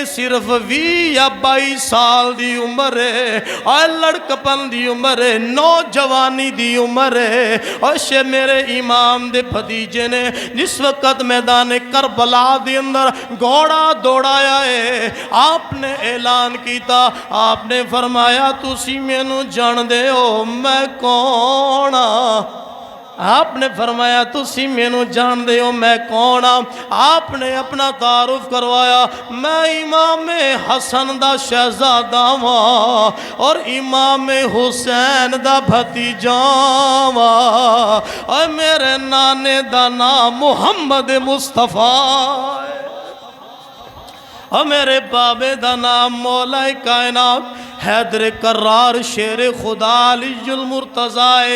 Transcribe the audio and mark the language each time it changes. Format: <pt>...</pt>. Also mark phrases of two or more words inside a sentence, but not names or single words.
<pa>صرف 20 یا 22 سال دی عمر ہے، اے لڑکپن دی عمر ہے، نوجوانی دی عمر ہے۔ اور میرے امام دے بھتیجے نے جس وقت میدان کربلا دی اندر گھوڑا دوڑایا ہے، آپ نے اعلان کیتا، آپ نے فرمایا تسی مینوں جان دے ہو میں کون ہاں؟ آپ نے فرمایا تسی مینوں جان دے ہو میں کون ہاں؟ آپ نے اپنا تعارف کروایا، میں امام حسن دا شہزادہ ہاں اور امام حسین دا بھتیجا ہاں، اور میرے نانے دا نام محمد مصطفیٰ ہے، اور میرے بابے دا نام مولا کائنات حیدر کرار شیر خدا علی المرتضیٰ ہے۔</pa>